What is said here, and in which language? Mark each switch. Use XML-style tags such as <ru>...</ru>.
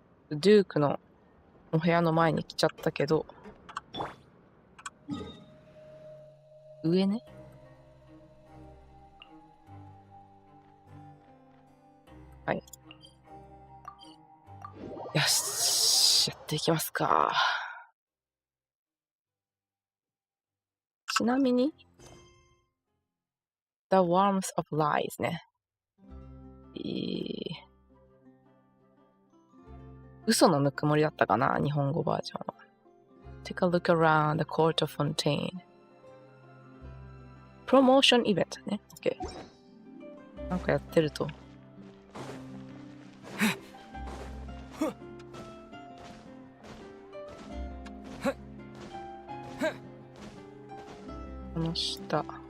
<ja>デュークのお部屋の前に来ちゃったけど、上ね。はい。よし、やっていきますか。ちなみに、The Warmth of Lies ね。嘘のぬくもりだったかな、日本語バージョンは。</ja> <en>take a look around the court of Fontaine.</en> <ja>プロモーションイベントね。 OK。 なんかやってると。この下。</ja>